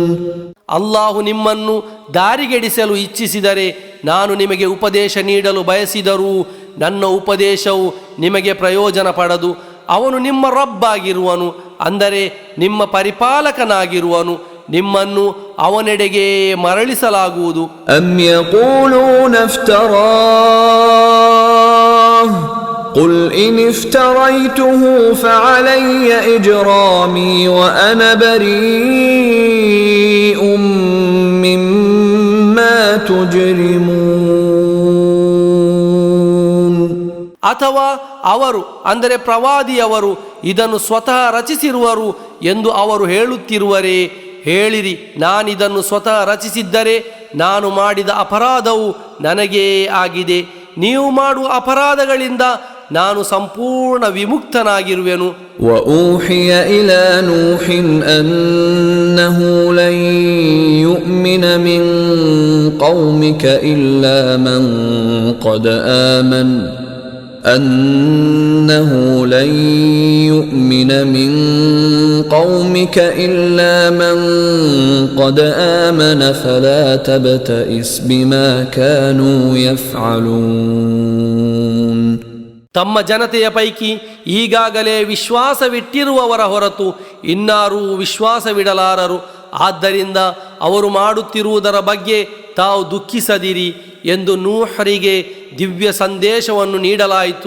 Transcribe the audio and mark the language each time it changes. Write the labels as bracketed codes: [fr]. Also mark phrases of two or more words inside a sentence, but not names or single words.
[kn] ಅಲ್ಲಾಹು ನಿಮ್ಮನ್ನು ದಾರಿಗೆಡಿಸಲು ಇಚ್ಛಿಸಿದರೆ, ನಾನು ನಿಮಗೆ ಉಪದೇಶ ನೀಡಲು ಬಯಸಿದರೂ ನನ್ನ ಉಪದೇಶವು ನಿಮಗೆ ಪ್ರಯೋಜನ ಪಡದು. ಅವನು ನಿಮ್ಮ ರಬ್ಬಾಗಿರುವನು, ಅಂದರೆ ನಿಮ್ಮ ಪರಿಪಾಲಕನಾಗಿರುವನು. ನಿಮ್ಮನ್ನು ಅವನೆಡೆಗೆ ಮರಳಿಸಲಾಗುವುದು. [ar] أم يقولون افتراه قل إن افتريته فعلي إجرامي وأنا بريء مما تجرمون. [kn] ಅಥವಾ ಅವರು, ಅಂದರೆ ಪ್ರವಾದಿಯವರು, ಇದನ್ನು ಸ್ವತಃ ರಚಿಸಿರುವರು ಎಂದು ಅವರು ಹೇಳುತ್ತಿರುವರೇ? ಹೇಳಿರಿ, ನಾನಿದನ್ನು ಸ್ವತಃ ರಚಿಸಿದ್ದರೆ ನಾನು ಮಾಡಿದ ಅಪರಾಧವು ನನಗೇ ಆಗಿದೆ. ನೀವು ಮಾಡುವ ಅಪರಾಧಗಳಿಂದ ನಾನು ಸಂಪೂರ್ಣ ವಿಮುಕ್ತನಾಗಿರುವೆನು. [ar] وأوحي إلى نوح أنه لن يؤمن من قومك إلا من قد آمن أنه لن يؤمن من قومك إلا من قد آمن فلا تبتئس بما كانوا يفعلون. [kn] ತಮ್ಮ ಜನತೆಯ ಪೈಕಿ ಈಗಾಗಲೇ ವಿಶ್ವಾಸವಿಟ್ಟಿರುವವರ ಹೊರತು ಇನ್ನಾರೂ ವಿಶ್ವಾಸವಿಡಲಾರರು. ಆದ್ದರಿಂದ ಅವರು ಮಾಡುತ್ತಿರುವುದರ ಬಗ್ಗೆ ತಾವು ದುಃಖಿಸದಿರಿ ಎಂದು ನೂಹರಿಗೆ ದಿವ್ಯ ಸಂದೇಶವನ್ನು ನೀಡಲಾಯಿತು.